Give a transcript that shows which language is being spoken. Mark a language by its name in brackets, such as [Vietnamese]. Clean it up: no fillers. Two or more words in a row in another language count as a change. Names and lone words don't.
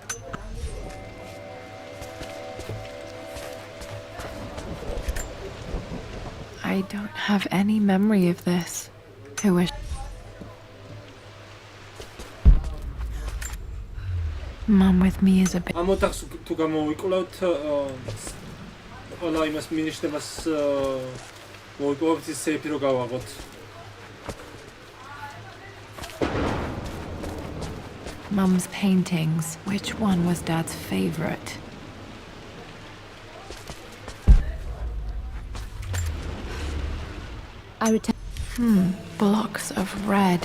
[English] I don't have any memory of this. I wish... Mum with me is a bit... [Georgian] ამ ოთახს თუ გამოვიკლავთ, ყველა იმას მინიშნებას მოვიპოვებთ ის სეიფი რო გავაღოთ. [English] Mum's paintings. Which one was Dad's favorite? Blocks of red.